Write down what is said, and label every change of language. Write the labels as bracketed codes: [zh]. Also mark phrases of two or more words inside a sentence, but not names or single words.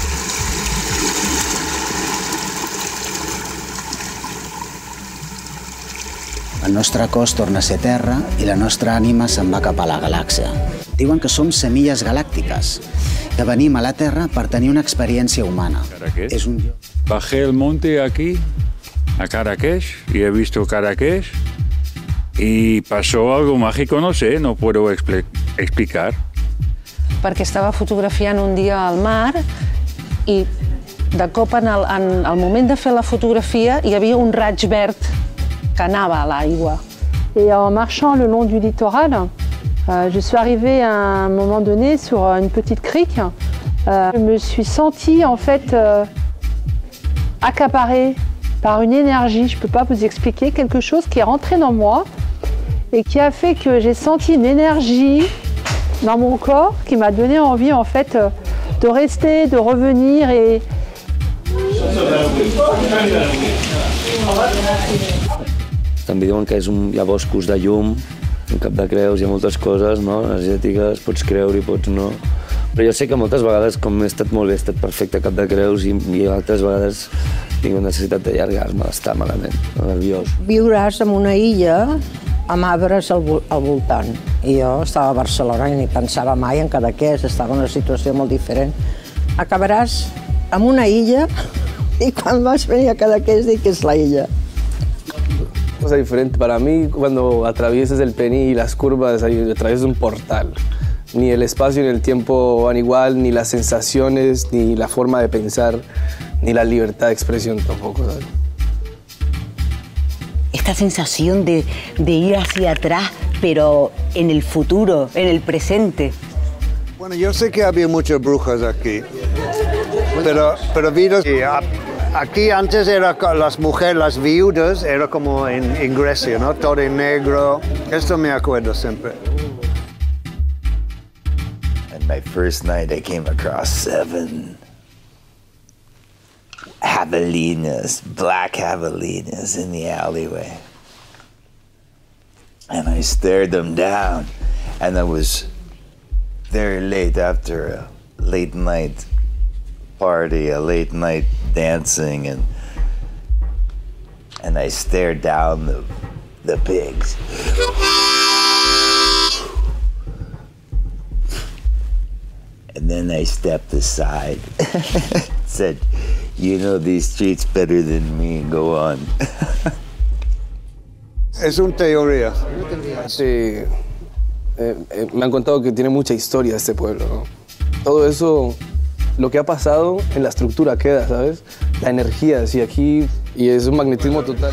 [ca] El nostre cos torna a ser terra i la nostra ànima se'n va cap a la galàxia. Diuen que som semilles galàctiques, que venim a la Terra per tenir una experiència humana. [es] Es un... Bajé el monte aquí, a Cadaqués, y he visto Cadaqués, y pasó algo mágico, no sé, no puedo explicar. [ca] Perquè estava fotografiant un dia al mar i de cop en el moment de fer la fotografia hi havia un raig verd que anava a l'aigua. [fr] Et en marchant le long du littoral, je suis arrivée à un moment donné sur une petite crique. Je me suis sentie en fait accaparée par une énergie, je ne peux pas vous expliquer, quelque chose qui est rentré dans moi et qui a fait que j'ai senti une énergie dans mon corps qui m'a donné envie en fait de rester, de revenir et... [ca] També diuen que hi ha boscos de llum, en Cap de Creus, hi ha moltes coses, no?, energètiques, pots creure i pots no. Però jo sé que moltes vegades, com he estat molt bé, he estat perfecte a Cap de Creus i altres vegades tinc necessitat d'allargar-me, d'estar malament, nerviós. Viuràs en una illa amb arbres al voltant. I jo estava a Barcelona i ni pensava mai en Cadaqués, estava en una situació molt diferent. Acabaràs en una illa [es] y cuando [ca] vas venir a Cadaqués dic que es la illa. [es] Cosa diferente para mí cuando atraviesas el Pení y las curvas, atraviesas un portal. Ni el espacio ni el tiempo van igual, ni las sensaciones, ni la forma de pensar, ni la libertad de expresión tampoco, ¿sabes? Esta sensación de ir hacia atrás, pero en el futuro, en el presente. Bueno, yo sé que había muchas brujas aquí, pero vi que aquí antes era las mujeres, las viudas, era como en Grecia, ¿no? Todo en negro. Esto me acuerdo siempre. [en] And my first night I came across 7 javelinas, black javelinas in the alleyway. And I stared them down, and I was very late after a late night party, a late night dancing, and I stare down the pigs. And then I stepped aside, said, "You know these streets better than me, go on." [es] Es una teoría. Sí, me han contado que tiene mucha historia este pueblo, ¿no? Todo eso, lo que ha pasado en la estructura queda, ¿sabes? La energía, sí, aquí, y es un magnetismo total.